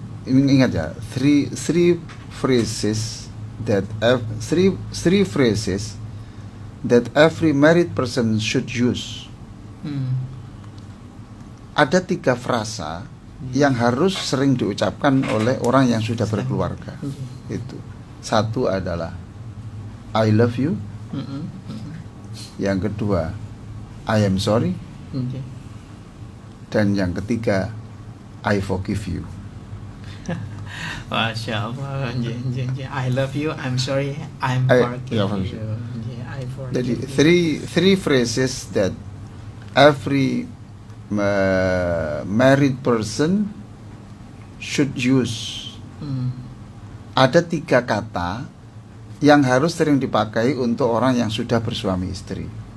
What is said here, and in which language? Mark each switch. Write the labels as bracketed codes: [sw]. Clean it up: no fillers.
[id] Ini ingat ya, [en] three phrases that every married person should use. [id] Ada 3 frasa yang harus sering diucapkan oleh orang yang sudah berkeluarga. Itu. 1 adalah [en] I love you. [id] Yang kedua [en] I am sorry. [id] Dan yang ketiga [en] I forgive you. [id] Masya Allah. [en] I love you, I'm sorry, I'm forgive you. I forgive [id] Jadi [en] you. three phrases that every married person should use. [id] Ada 3 kata yang harus sering dipakai untuk orang yang sudah bersuami istri.